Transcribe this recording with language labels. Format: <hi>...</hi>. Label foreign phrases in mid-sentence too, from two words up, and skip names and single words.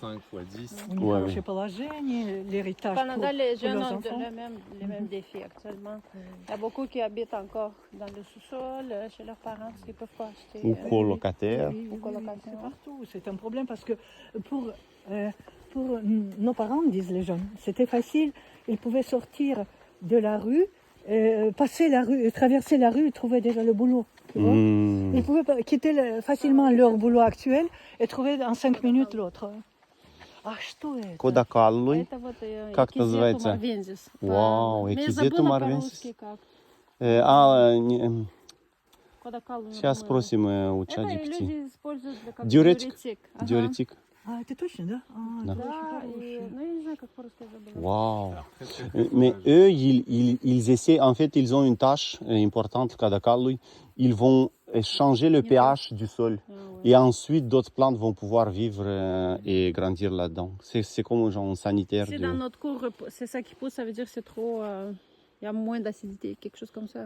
<fr>5, fois 10.</fr> <ru>У них</ru> <fr>Ouais,</fr> <ru>хорошее положение,</ru> <fr>l'héritage Au Canada, les pour jeunes leurs ont enfants. les mêmes défis actuellement. Il y a beaucoup qui habitent encore dans le sous-sol, chez leurs parents, parce qu'ils ne peuvent pas acheter. Ou colocataire. Oui, oui, oui, colocation. c'est partout. C'est un problème parce que pour nos parents, disent les jeunes, c'était facile. Ils pouvaient sortir de la rue, passer la rue, traverser la rue et trouver déjà le boulot. Tu vois? Mm. Ils pouvaient quitter facilement leur boulot actuel et trouver en 5 minutes l'autre.</fr> <ru>А что это?</ru> <ro>Coda calului.</ro> <ru>Это вот Как Echizetum называется? arvensis. Вау, Я Echizetum забыла arvensis. по-русски как. Кодакалу, Сейчас думаю. спросим у Это ChatGPT. люди используют для как Диуретик. диуретик. Ага. Диуретик. А, это точно, да? А, Да. это очень Да, хорошее. ну я не знаю, как по-русски я забыла.</ru> <fr>Waouh. Alors, très Mais dommage. eux, ils essaient, en fait, ils ont une tâche importante, Kadakalui. Ils vont changer le pH du sol. Ah, ouais. Et ensuite, d'autres plantes vont pouvoir vivre et grandir là-dedans. C'est comme un genre sanitaire. Si De... dans notre cours, c'est ça qui pousse, ça veut dire que c'est trop. Il y a moins d'acidité, quelque chose comme ça.</fr>